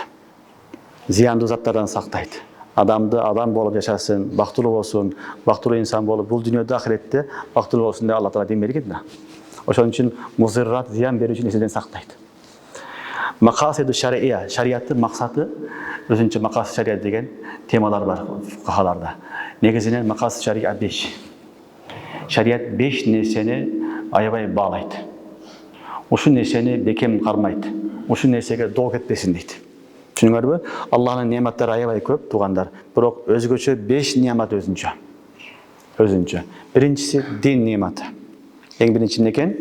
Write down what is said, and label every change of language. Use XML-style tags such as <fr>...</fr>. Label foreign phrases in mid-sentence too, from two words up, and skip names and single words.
<uz>Ziyonli zatlardan saqlaydi. Adamni adam bo'lib yashasın, baxtli bo'lsin, baxtli inson bo'lib bu dunyoda oxiratda baxtli bo'lsin deb Alloh taolo din bergan. O'shaning uchun muzirrat ziyon beruvchi narsadan saqlaydi. Maqasid shar'iyya, shariatning maqsadi o'zincha maqasid shariat degan temalar bor fuqahalarda. Negizinen maqasid shariat 5.</uz> <ky>Şariat 5 narsani аябай баалайт. Ушул нерсени бекем кармайт. Ушул нерсеге доо кетпесин дейт. Түшүнүңөрбү? Аллахтын неаматтары аябай көп туугандар. Бирок өзгөчө 5 неамат өзүнчө. Биринчиси дин неаматы. Эң биринчи эмне экен?</ky>